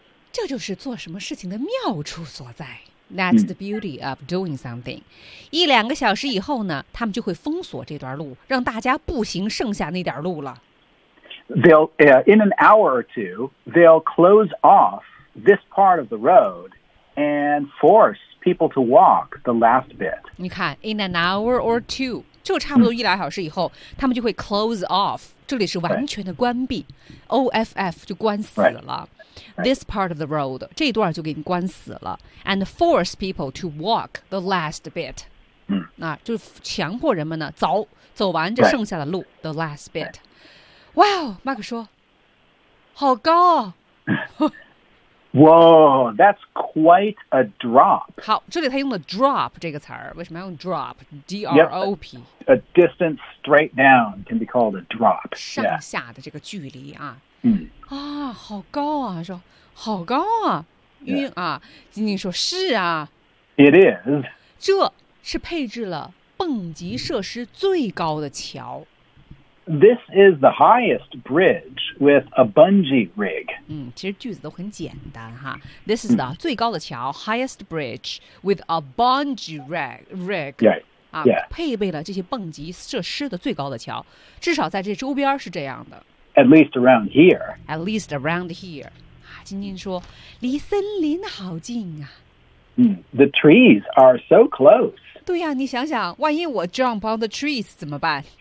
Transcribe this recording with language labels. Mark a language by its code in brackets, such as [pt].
[zh] 这就是做什么事情的妙处所在。 [en] That's、the beauty of doing something. [zh] 一两个小时以后呢，他们就会封锁这段路，让大家步行剩下那点路了。 [en] They'll, in an hour or two, they'll close off this part of the road and force people to walk the last bit. [zh] 你看 , [en] in an hour or two, [zh] 就差不多一两小时以后、他们就会 [en] close off [zh] 这里是完全的关闭、OFF 就关死了、 [en] This part of the road [zh] 这段就给你关死了 [en] And force people to walk the last bit、 [zh] 那就强迫人们呢走走完这剩下的路、 [en] The last bit Wow, [zh] Mark 说好高、 [en] Whoa, that's quite a drop. [zh] 好，这里他用了 drop 这个词儿，为什么要用 drop? [en] D-R-O-P. Yep, a distance straight down can be called a drop. [zh] 上下的这个距离啊。嗯。啊，好高啊，说好高啊，晕啊。晶晶说是啊。 [en] It is. [zh] 这是配置了蹦极设施最高的桥。 [en] This is the highest bridge with a bungee rig. [zh] 其实句子都很简单哈。 [en] This is the [zh] 最高的桥 [en] highest bridge with a bungee rig. Right. Yeah. [zh] 配备了这些蹦极设施的最高的桥，至少在这周边是这样的。 [en] At least around here. At least around here. [zh] 啊，晶晶说，离森林好近啊。 [en] The trees are so close. [zh] 对呀，你想想，万一我 [en] jump on the trees [zh] 怎么办？